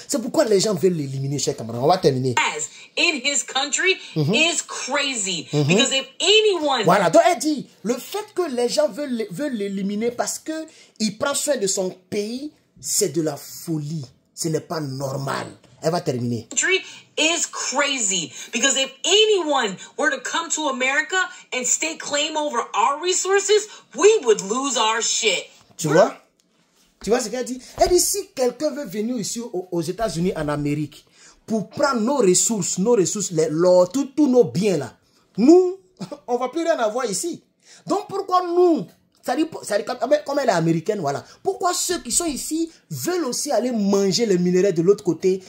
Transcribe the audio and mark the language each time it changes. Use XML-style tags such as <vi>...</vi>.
<fr>C'est pourquoi les gens veulent l'éliminer, chers camarades. On va terminer.</fr> <en>In his country is crazy. Because if anyone...</en> <fr>Voilà, donc elle dit, le fait que les gens veulent l'éliminer parce qu'il prend soin de son pays, c'est de la folie. Ce n'est pas normal. Elle va terminer.</fr> <en>Is crazy because if anyone were to come to America and stake claim over our resources, we would lose our shit.</en> <fr>Tu vois? Tu vois ce qu'elle dit? Elle dit si quelqu'un veut venir ici aux États-Unis, en Amérique, pour prendre nos ressources, l'or, tous nos biens là, nous, on va plus rien avoir ici. Donc pourquoi nous? Ça dit, comme elle est américaine, voilà. Pourquoi ceux qui sont ici veulent aussi aller manger les minéraux de l'autre côté?</fr>